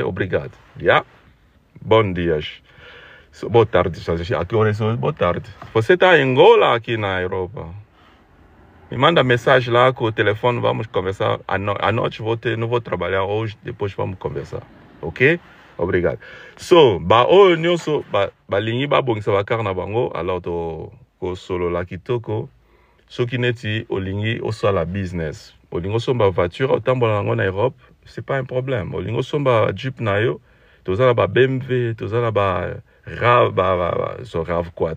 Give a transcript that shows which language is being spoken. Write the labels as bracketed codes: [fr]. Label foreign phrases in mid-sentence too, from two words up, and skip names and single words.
[pt] Obrigado, já? Bom dia. Boa tarde, aqui horas boa tarde. Você está em Angola aqui na Europa? Me manda mensagem lá com o telefone, vamos conversar. À noite não vou trabalhar hoje, depois vamos conversar. Ok? Obrigado. [ln] So, o nyonso balingi babongisa bakar na bango, alors to solo la kitoko. Soki neti olingi osala business. Olingi osomba voiture, otambola nango na Europe, [fr] c'est pas un problème. [ln] Olingi osomba Jeep na yo, tozala ba BMW, tozala ba RAV4.